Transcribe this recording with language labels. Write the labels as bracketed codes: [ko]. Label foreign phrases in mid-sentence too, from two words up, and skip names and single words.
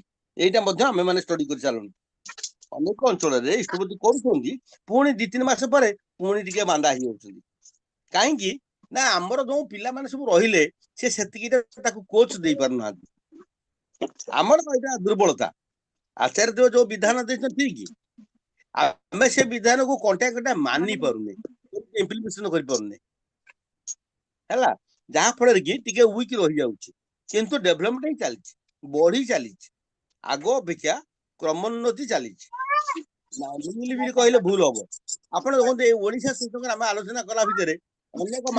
[or] ଏଇଟା ମଧ୍ୟ ଆମେ ମାନେ ଷ୍ଟଡି କରି ସାରିଲୁଣି। ଅନେକ ଅଞ୍ଚଳରେ ଇଷ୍ଟପତି କରୁଛନ୍ତି, ପୁଣି 2-3 ମାସ ପରେ ପୁଣି ଟିକେ ମାନ୍ଦା ହେଇଯାଉଛନ୍ତି। କାହିଁକି ନା ଆମର ଯୋଉ ପିଲାମାନେ ସବୁ ରହିଲେ, ସେ ସେତିକି ତାକୁ କୋଚ ଦେଇ ପାରୁନାହାନ୍ତି। ଆମର ଏଇଟା ଦୁର୍ବଳତା। [hi] आचार्य देव जो विधान [or] ଦେଇଛନ୍ତି ଠିକ ଆମେ ସେ ବିଧାନକୁ କଣ୍ଟାକ୍ଟ ମାନି ପାରୁନେ ଇମ୍ପ୍ଲିମେଣ୍ଟେସନ କରି ପାରୁନେ ହେଲା ଯାହା ଫଳରେ କି ଟିକେ ୱିକ୍ ରହି ଯାଉଛି କିନ୍ତୁ ଡେଭଲପମେଣ୍ଟ ହିଁ ଚାଲିଛି ବଢି ଚାଲିଛି ଆଗ ଅପେକ୍ଷା କ୍ରମୋନ୍ନତି ଚାଲିଛି ବି କହିଲେ ଭୁଲ ହବ ଆପଣ ଦେଖନ୍ତୁ ଏଇ ଓଡିଶା ସହିତ ଆମେ ଆଲୋଚନା କଲା ଭିତରେ ଅନେକ ମା